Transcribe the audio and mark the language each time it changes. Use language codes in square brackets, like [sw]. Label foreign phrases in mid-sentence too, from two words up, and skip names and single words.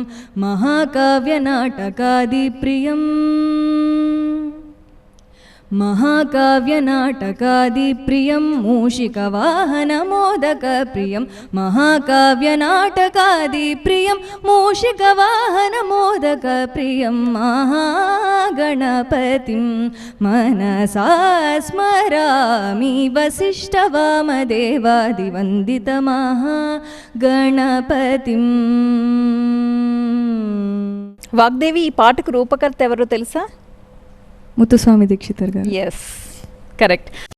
[sa] महाकाव्यनाटकादिप्रियम् महाकाव्यनाटकादिप्रियं मूषिकवाहनमोदकप्रियं महाकाव्यनाटकादिप्रियं मूषिकवाहनमोदकप्रियं महागणपतिं मनसा स्मरामि वसिष्ठवामदेवादिवन्दितमहागणपतिं. [te] వాగ్దేవి, ఈ పాటకు రూపకర్త ఎవరో తెలుసా? ముత్తుస్వామి దీక్షితర్ గారు. [en] Yes, correct.